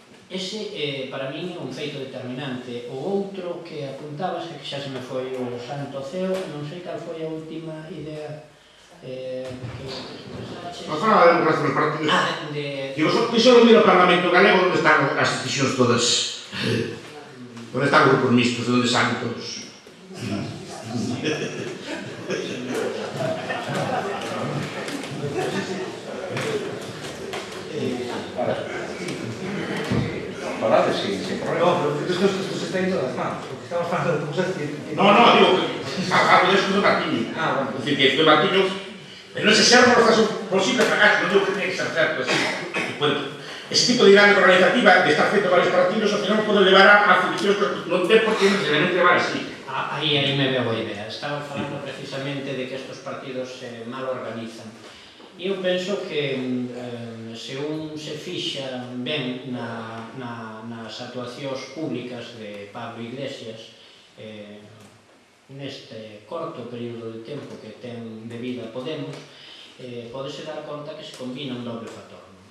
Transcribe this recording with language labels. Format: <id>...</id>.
<gl>Ese, para min, é un feito determinante. O outro que apuntabas, que xa se me foi o santo ceo, non sei cal foi a última idea que expresaches. Non fala da democracia dos partidos. Digo, só miro o Parlamento Galego onde están as decisións todas. Onde están grupos mixtos, onde salen todos. Falade, sin problema.</gl> <es>No, pero esto se está yendo de las manos, porque estamos hablando de cosas que... No, digo que hablo de eso de Martiño. Bueno. Es decir, que esto de Martiño, no sé si algo es posible fracaso, no digo que tiene que ser cierto, así.</es> <gl>Ese tipo de dinámica organizativa de estar feito varios partidos, ao final pode levar a solucións que non ten por que non se deben levar así. Aí me veo a idea. Estaba falando precisamente de que estes partidos se mal organizan. E eu penso que se un se fixa ben nas actuacións públicas de Pablo Iglesias neste corto período de tempo que ten de vida Podemos, podese dar conta que se combina un doble factor.</gl>